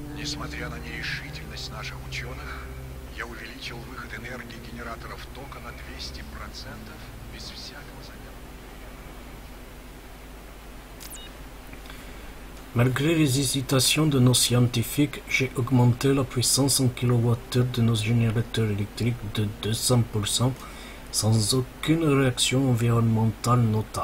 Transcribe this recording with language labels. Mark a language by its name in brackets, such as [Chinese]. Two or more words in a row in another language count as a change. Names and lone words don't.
[Russian] Несмотря на нерешительность наших ученых, я увеличил выход энергии генераторов тока на 200% без всякого замера. [French] Malgré les hésitations de nos scientifiques, j'ai augmenté la puissance en kWh de nos générateurs électriques de 200% sans aucune réaction environnementale notable.